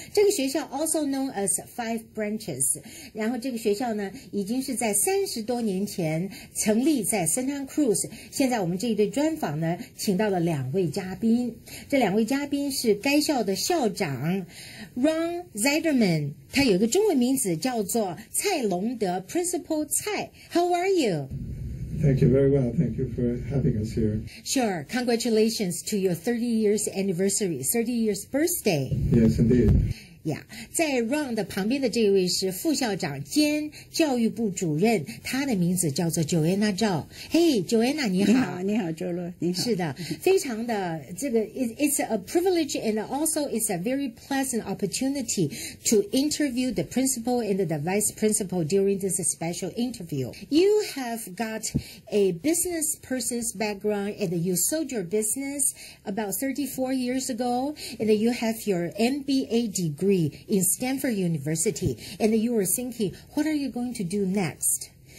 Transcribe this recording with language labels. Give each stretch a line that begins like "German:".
Chinese: 这个学校
English: also known as
Chinese: Five Branches， 然后这个学校呢，已经是在30多年前成立在 Santa Cruz。现在我们这一对专访呢，请到了2位嘉宾，这2位嘉宾是该校的校长 Ron Ziderman， 他有一个中文名字叫做蔡龙德 Principal 蔡。
English: How are you? Thank you very well. Thank you for having us here. Sure. Congratulations to your 30 years anniversary, 30 years birthday. Yes, indeed.
Chinese: Yeah， 在 Ron 的旁边的这位是副校长兼教育部主任，他的名字叫做 Joanna 赵。嘿 ，Joanna 你好，你好，周洛，你好。是的，非常的这个
English: it's a privilege and also it's a very pleasant opportunity to interview the principal and the vice principal during this special interview. You have got a business person's background and you sold your business about 34 years ago, and you have your MBA degree in Stanford University, and you were thinking, what are you going to do next?